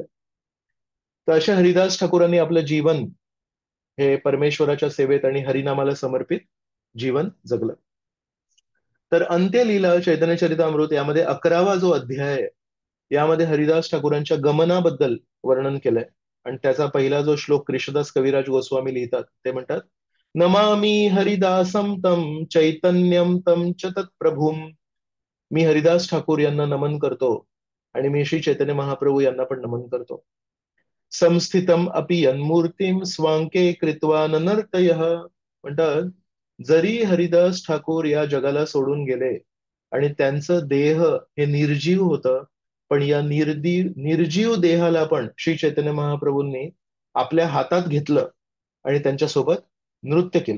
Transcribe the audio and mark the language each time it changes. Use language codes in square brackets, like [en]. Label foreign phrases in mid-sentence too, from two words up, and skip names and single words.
[mr] तर अशा हरिदास ठाकूरांनी आपलं जीवन हे परमेश्वराच्या सेवेत आणि हरिनामाला समर्पित जीवन जगलं. तर अंत्यलीला चैतन्य चरितामृत यामध्ये 11वा जो अध्याय आहे, यामध्ये हरिदास ठाकूरांच्या गमनाबद्दल वर्णन केलंय. आणि त्याचा पहिला जो श्लोक कृष्णदास कविराज गोस्वामी लिहितात, ते म्हणतात, [sa] नमामि हरिदासम तम चैतन्यम तम च तत्प्रभुम. [mr] मी हरिदास ठाकूर यांना नमन करतो आणि मी श्री चैतन्य महाप्रभू यांना पण नमन करतो. [sa] संस्थितम अपि यन्मूर्तिम स्वांके कृत्वा ननर्तयः. [mr] म्हणतात, जरी हरिदास ठाकूर या जगाला सोडून गेले आणि त्यांचं देह हे निर्जीव होतं, पण या निर्जीव देहाला पण श्री चैतन्य महाप्रभूंनी आपल्या हातात घेतलं आणि त्यांच्यासोबत नृत्य केलं.